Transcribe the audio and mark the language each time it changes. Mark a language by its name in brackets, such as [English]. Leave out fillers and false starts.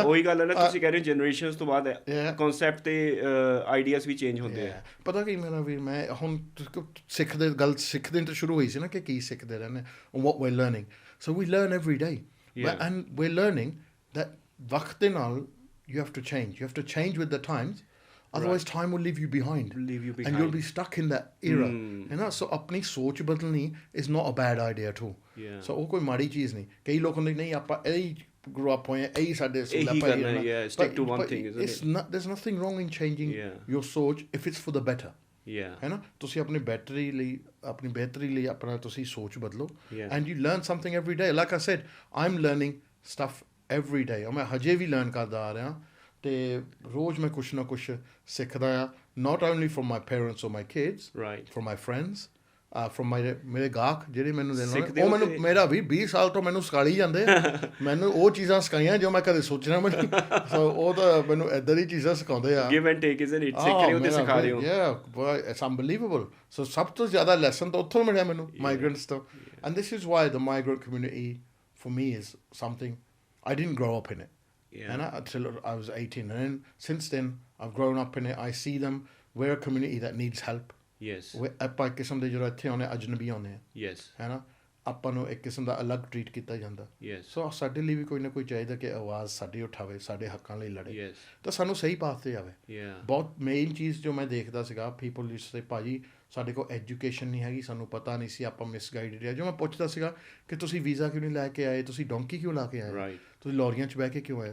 [Punjabi] ਉਹੀ ਗੱਲ ਹੈ ਨਾ, ਤੁਸੀਂ ਕਹਿ ਰਹੇ ਹੋ ਜਨਰੇਸ਼ਨਸ ਤੋਂ ਬਾਅਦ ਕਨਸੈਪਟ ਅਤੇ ਆਈਡੀਆਜ਼ ਵੀ ਚੇਂਜ ਹੁੰਦੇ ਆ। ਪਤਾ ਕੀ ਮੇਰਾ ਵੀ, ਮੈਂ ਹੁਣ ਸਿੱਖਦੇ ਤੋਂ ਸ਼ੁਰੂ ਹੋਈ ਸੀ ਨਾ ਕਿ ਕੀ ਸਿੱਖਦੇ ਰਹਿੰਦੇ, [English] what we're learning, so we learn every day, and we're learning that [Punjabi] ਵਕਤ ਦੇ ਨਾਲ [English] you have to change with the times, otherwise time will leave you behind and you'll be stuck in that era [Punjabi] है ना. [English] So [Punjabi] ਆਪਣੀ ਸੋਚ ਬਦਲਣੀ [English] is not a bad idea at all. [Punjabi] So ਉਹ ਕੋਈ ਮਾੜੀ ਚੀਜ਼ ਨਹੀਂ. ਕਈ ਲੋਕ ਹੁੰਦੇ ਨਹੀਂ ਆਪਾਂ ਇਹੀ [English] grew up [Punjabi] ਹੋਏ ਇਹੀ ਸਾਡੇ [English] stick to one thing, isn't it? There's nothing wrong in changing your ਸੋਚ if it's for the better. [Punjabi] ਹੈ ਨਾ. ਤੁਸੀਂ ਆਪਣੀ ਬਿਹਤਰੀ ਲਈ ਆਪਣਾ ਤੁਸੀਂ ਸੋਚ ਬਦਲੋ [English] and you learn something every day. Like I said, I'm learning stuff every day. [Punjabi] ਮੈਂ ਹਜੇ ਵੀ ਲਰਨ ਕਰਦਾ ਆ ਰਿਹਾ ਅਤੇ ਰੋਜ਼ ਮੈਂ ਕੁਛ ਨਾ ਕੁਛ ਸਿੱਖਦਾ ਆ. [English] not only from my parents or my kids, from my friends, from [Punjabi] ਮੇਰੇ ਗਾਹਕ ਜਿਹੜੇ ਮੈਨੂੰ ਦੇਣ ਉਹ ਮੈਨੂੰ ਮੇਰਾ ਵੀ 20 ਸਾਲ ਤੋਂ ਮੈਨੂੰ ਸਿਖਾਈ ਜਾਂਦੇ. ਮੈਨੂੰ ਉਹ ਚੀਜ਼ਾਂ ਸਿਖਾਈਆਂ ਜੋ ਮੈਂ ਕਦੇ ਸੋਚਣਾ ਵੀ ਨਹੀਂ. ਸੋ ਉਹ ਤਾਂ ਮੈਨੂੰ ਇੱਦਾਂ ਦੀ ਚੀਜ਼ਾਂ ਸਿਖਾਉਂਦੇ ਆ. [English] give and take, isn't it? [Punjabi] ਸਿੱਖ ਰਹੇ ਹੋ ਤੇ ਸਿਖਾ ਰਹੇ ਹੋ. [English] Yeah, it's unbelievable. [Punjabi] ਸੋ ਸਭ ਤੋਂ ਜ਼ਿਆਦਾ ਲੈਸਨ ਤਾਂ ਉੱਥੋਂ ਮਿਲਿਆ ਮੈਨੂੰ ਮਾਈਗ੍ਰੈਂਟਸ ਤੋਂ. [English] and this is why the migrant community for me is something I didn't grow up in it. And until I was 18, and then since then I've grown up in it. I see them. We're a community that needs help. [Punjabi] ਆਪਾਂ ਇੱਕ ਕਿਸਮ ਦੇ ਜਦੋਂ ਇੱਥੇ ਆਉਂਦੇ ਅਜਨਬੀ ਆਉਂਦੇ ਆ ਹੈ ਨਾ. ਆਪਾਂ ਨੂੰ ਇੱਕ ਕਿਸਮ ਦਾ ਅਲੱਗ ਟਰੀਟ ਕੀਤਾ ਜਾਂਦਾ. ਸੋ ਸਾਡੇ ਲਈ ਵੀ ਕੋਈ ਨਾ ਕੋਈ ਚਾਹੀਦਾ ਕਿ ਆਵਾਜ਼ ਸਾਡੀ ਉਠਾਵੇ, ਸਾਡੇ ਹੱਕਾਂ ਲਈ ਲੜੇ ਤਾਂ ਸਾਨੂੰ ਸਹੀ ਪਾਥ 'ਤੇ ਜਾਵੇ. ਬਹੁਤ ਮੇਨ ਚੀਜ਼ ਜੋ ਮੈਂ ਦੇਖਦਾ ਸੀਗਾ, [English] people used to say [Punjabi] ਭਾਜੀ ਸਾਡੇ ਕੋਲ ਐਜੂਕੇਸ਼ਨ ਨਹੀਂ ਹੈਗੀ, ਸਾਨੂੰ ਪਤਾ ਨਹੀਂ ਸੀ, ਆਪਾਂ ਮਿਸਗਾਈਡਡ ਆ. ਜੋ ਮੈਂ ਪੁੱਛਦਾ ਸੀਗਾ ਕਿ ਤੁਸੀਂ ਵੀਜ਼ਾ ਕਿਉਂ ਨਹੀਂ ਲੈ ਕੇ ਆਏ, ਤੁਸੀਂ ਡੋਂਕੀ ਕਿਉਂ ਲਾ ਕੇ ਆਏ, ਤੁਸੀਂ ਲੌਰੀਆਂ 'ਚ ਬਹਿ ਕੇ ਕਿਉਂ ਆਏ?